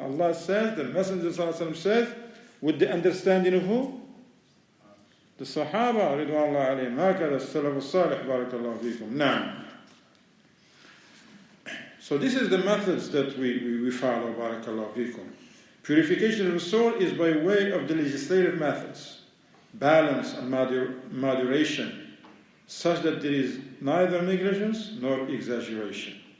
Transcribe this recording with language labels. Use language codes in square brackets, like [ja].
[en] Allah says, the Messenger صلى الله عليه وسلم says, with the understanding of who? [ar] The Sahaba رضوان الله عليهم. هكذا السلف الصالح بارك الله فيكم. نعم. [en] So this is the methods that we follow, [ar] بارك الله فيكم. [en] Purification of the soul is by way of the legislative methods, balance and moderation, such that there is neither negligence nor exaggeration.